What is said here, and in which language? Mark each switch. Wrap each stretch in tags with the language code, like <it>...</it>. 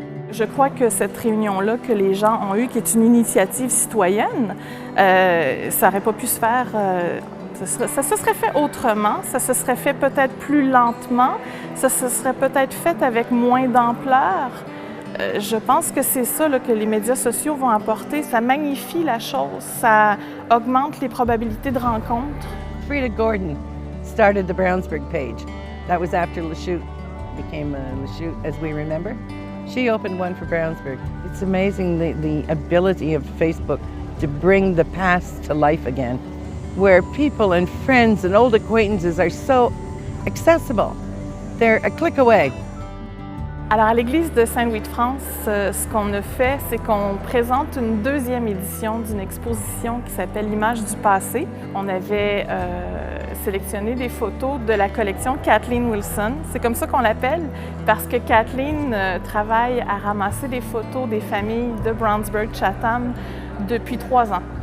<fr>Je crois que cette réunion-là que les gens ont eue, qui est une initiative citoyenne, ça n'aurait pas pu se faire, ça se serait fait autrement, ça se serait fait peut-être plus lentement, ça se serait peut-être fait avec moins d'ampleur. Je pense que c'est ça là, que les médias sociaux vont apporter, ça magnifie la chose, ça augmente les probabilités de rencontres.</fr> <en>Frida Gordon started the Brownsburg page. That was after Lachute became Lachute, as we remember. She opened one for Brownsburg. It's amazing the ability of Facebook to bring the past to life again, where people and friends and old acquaintances are so accessible. They're a click away.</en> <fr>Alors, à l'église de Saint-Louis-de-France, ce qu'on a fait, c'est qu'on présente une deuxième édition d'une exposition qui s'appelle l'image du passé. On avait sélectionné des photos de la collection Kathleen Wilson. C'est comme ça qu'on l'appelle, parce que Kathleen travaille à ramasser des photos des familles de Brownsburg, Chatham, depuis 3 ans.</fr>